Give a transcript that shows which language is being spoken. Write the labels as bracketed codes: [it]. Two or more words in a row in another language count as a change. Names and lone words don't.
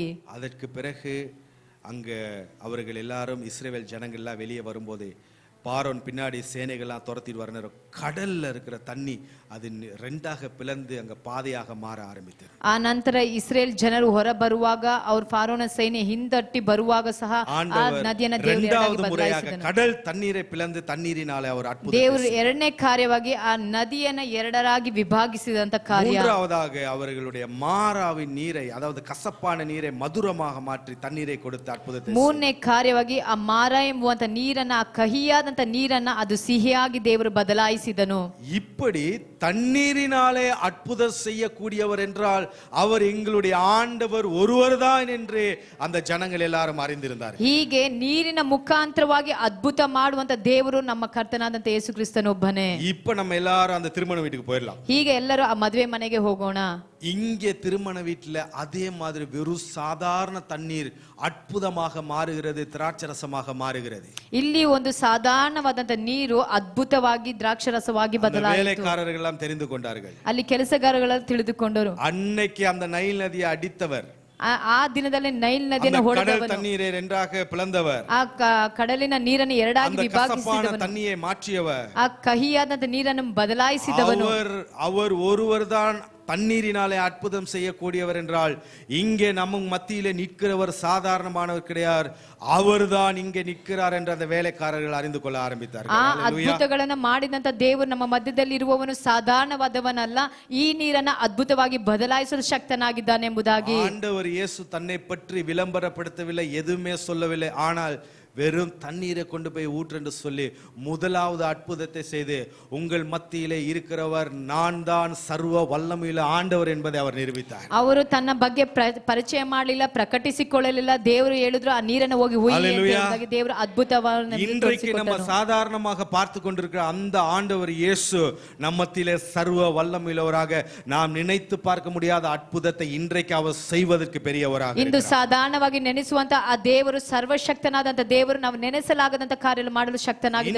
[ta] அதற்கு பிறகு அங்க அவர்கள் எல்லாரும் இஸ்ரவேல் ஜனங்கள் எல்லாம் வெளியே வரும்போது பாரோன் பின்னாடி சேனைகள்லாம் துரத்திட்டு வர நேரம் கடல்ல இருக்கிற தண்ணி அது ரெண்டாக பிளந்து அங்க பாதையாக மாற ஆரம்பித்தது. [kn] ಆ ನಂತರ ಇಸ್ರೇಲ್ ಜನರು ಹೊರ ಬರುವಾಗ ಅವ್ರ ಫಾರೋನ ಸೈನ್ಯ ಹಿಂದಟ್ಟಿ ಬರುವಾಗ ಸಹ ಆ ನದಿಯನ್ನ [ta] இரண்டாவது முறையாக கடல் தண்ணீரை பிளந்து தண்ணீரினாலே அவர் அற்புதம் [kn] ದೇವರು ಎರಡನೇ ಕಾರ್ಯವಾಗಿ ಆ ನದಿಯನ್ನ ಎರಡರಾಗಿ ವಿಭಾಗಿಸಿದಂತ ಕಾರ್ಯ. [ta] மூன்றாவதாக அவர்களுடைய மாறாவின் நீரை, அதாவது கசப்பான நீரை மதுரமாக மாற்றி தண்ணீரை கொடுத்த அற்புதத்தை. [kn] ಮೂರನೇ ಕಾರ್ಯವಾಗಿ ಆ ಮಾರ ಎಂಬುವಂತ ನೀರನ್ನ, ಆ ಕಹಿಯಾದಂತ ನೀರನ್ನ ಅದು ಸಿಹಿಯಾಗಿ ದೇವರು ಬದಲಾಯಿಸಿದನು. [ta] இப்படி தண்ணீரினாலே அற்புதம் செய்யக்கூடியவர் என்றால் அவர் எங்களுடைய ஆண்டவர் ஒருவர்தான் என்று அந்த ஜனங்கள் எல்லாரும் அறிந்திருந்தார். [kn] ಹೀಗೆ ನೀರಿನ ಮುಖಾಂತರವಾಗಿ ಅದ್ಭುತ ಮಾಡುವಂತ ದೇವರು ನಮ್ಮ ಕರ್ತನಾದಂತ ಯೇಸು ಕ್ರಿಸ್ತನೊಬ್ಬನೇ. [ta] இப்ப நம்ம எல்லாரும் அந்த திருமண வீட்டுக்கு போயிடலாம். [kn] ಹೀಗೆ ಎಲ್ಲರೂ ಆ ಮದುವೆ ಮನೆಗೆ ಹೋಗೋಣ. [ta] இங்கே திருமண வீட்டில் அதே மாதிரி வெறும் சாதாரண தண்ணீர் அற்புதமாக மாறுகிறது, திராட்சரசமாக மாறுகிறது. [kn] ಇಲ್ಲಿ ಒಂದು ಸಾಧಾರಣವಾದಂತ ನೀರು ಅದ್ಭುತವಾಗಿ ದ್ರಾಕ್ಷರಸವಾಗಿ ಬದಲಾಯಿತು. [ta] வேலைக்காரர்கள் எல்லாம் தெரிந்து கொண்டார்கள். [kn] ಅಲ್ಲಿ ಕೆಲಸಗಾರಗಳು ತಿಳಿದುಕೊಂಡರು. [ta] அன்னைக்கு அந்த நைல் நதியை அடித்தவர், [kn] ಆ ದಿನದಲ್ಲಿ ನೈಲ್ ನದಿಯನ್ನು ಹೊಡೆದವನು, [ta] தண்ணீரை ரெண்டாக பிளந்தவர், [kn] ಆ ಕಡಲಿನ ನೀರನ್ನು ಎರಡಾಗಿ ವಿಭಾಗಿಸಿದವನು, [ta] தண்ணியை மாற்றியவர், [kn] ಆ ಕಹಿಯಾದಂತ ನೀರನ್ನು ಬದಲಾಯಿಸಿದವನು, [ta] அவர் ஒருவர் தான் தண்ணீரினாலே அற்புதம் செய்யக்கூடியவர் என்றால் இங்கே நம்ம மத்தியிலே நிற்கிறவர் சாதாரணமானவர் கிடையாது, அவர்தான் இங்கே நிற்கிறார் என்று அந்த வேலைக்காரர்கள் அறிந்து கொள்ள ஆரம்பித்தார்கள். [kn] ಆ ಅದ್ಭುತಗಳನ್ನು ಮಾಡಿದಂತ ದೇವರು ನಮ್ಮ ಮಧ್ಯದಲ್ಲಿ ಇರುವವನು ಸಾಧಾರಣವಾದವನಲ್ಲ, ಈ ನೀರನ್ನ ಅದ್ಭುತವಾಗಿ ಬದಲಾಯಿಸಲು ಶಕ್ತನಾಗಿದ್ದಾನೆ ಎಂಬುದಾಗಿ. [ta] ஆண்டவர் இயேசு தன்னை பற்றி விளம்பரப்படுத்தவில்லை, எதுவுமே சொல்லவில்லை. ஆனால் வெறும் தண்ணீரை கொண்டு போய் ஊற்று என்று சொல்லி முதலாவது அற்புதத்தை செய்து உங்கள் மத்தியிலே இருக்கிறவர் நான் தான் சர்வ வல்லமையுள்ள ஆண்டவர் என்பதை அவர் நிரூபித்தார். [kn] ಅವರು ತನ್ನ ಬಗ್ಗೆ ಪರಿಚಯ ಮಾಡಲಿಲ್ಲ, ಪ್ರಕಟಿಸಿಕೊಳ್ಳಲಿಲ್ಲ. ದೇವರು ಹೇಳಿದ್ರು ಆ ನೀರನ್ನು ಹೋಗಿ ಹುಯ್ಯಿ, ದೇವರು ಅದ್ಭುತವನ್ನು. [ta] இன்றைக்கு நம்ம சாதாரணமாக பார்த்து கொண்டிருக்கிற அந்த ஆண்டவர் இயேசு நம்மத்திலே சர்வ வல்லமையுள்ளவராக, நாம் நினைத்து பார்க்க முடியாத அற்புதத்தை இன்றைக்கு அவர் செய்வதற்கு பெரியவராக. [kn] ಇಂದು ಸಾಧಾರಣವಾಗಿ ನೆನೆಸುವಂತ ಆ ದೇವರು, ಸರ್ವಶಕ್ತನಾದಂತ ದೇವರು ದೇವರು ನಾವು ನೆನೆಸಲಾಗದಂತ ಕಾರ್ಯ ಮಾಡಲು ಶಕ್ತನಾಗಿದ್ದಾನೆ.